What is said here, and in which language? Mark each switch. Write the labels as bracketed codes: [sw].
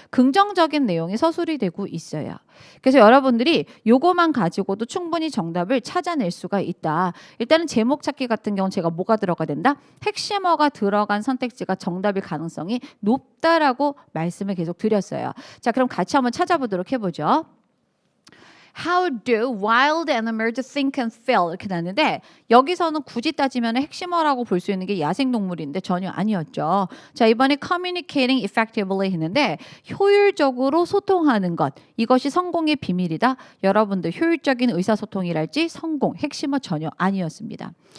[ko] 긍정적인 내용이 서술이 되고 있어요. 그래서 여러분들이 요거만 가지고도 충분히 정답을 찾아낼 수가 있다. 일단은 제목 찾기 같은 경우는 제가 뭐가 들어가야 된다? 핵심어가 들어간 선택지가 정답일 가능성이 높다라고 말씀을 계속 드렸어요. 자, 그럼 같이 한번 찾아보도록 해보죠. [en] How do wild animals think and feel? [ko] 이렇게 나는데 여기서는 굳이 따지면 핵심어라고 볼 수 있는 게 야생동물인데 전혀 아니었죠. 자 이번에 [en] communicating effectively [ko] 했는데 효율적으로 소통하는 것 이것이 성공의 비밀이다. 여러분들 효율적인 의사소통이랄지 성공 핵심어 전혀 아니었습니다.